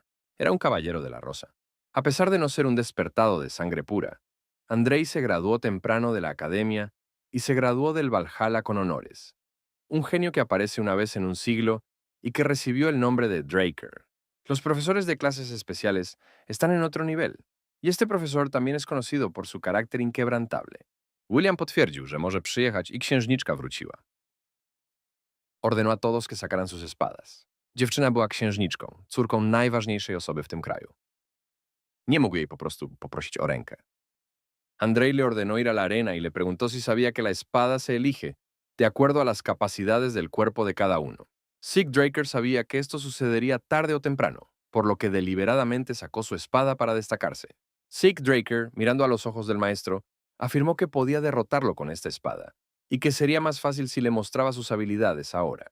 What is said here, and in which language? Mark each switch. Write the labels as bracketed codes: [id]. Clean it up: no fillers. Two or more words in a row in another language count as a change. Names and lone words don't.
[es] Era un caballero de la Rosa. A pesar de no ser un despertado de sangre pura, Andrei se graduó temprano de la academia y se graduó del Valhalla con honores. Un genio que aparece una vez en un siglo y que recibió el nombre de Draker. Los profesores de clases especiales están en otro nivel, y este profesor también es conocido por su carácter inquebrantable. [pl] William potwierdził, że może przyjechać i księżniczka wróciła. [es] Ordenó a todos que sacaran sus espadas. [pl] Dziewczyna była księżniczką, córką najważniejszej osoby w tym kraju. Nie mógł jej po prostu poprosić o rękę. [es] Andrei le ordenó ir a la arena y le preguntó si sabía que la espada se elige de acuerdo a las capacidades del cuerpo de cada uno. Sig Draker sabía que esto sucedería tarde o temprano, por lo que deliberadamente sacó su espada para destacarse. Sig Draker, mirando a los ojos del maestro, afirmó que podía derrotarlo con esta espada, y que sería más fácil si le mostraba sus habilidades ahora.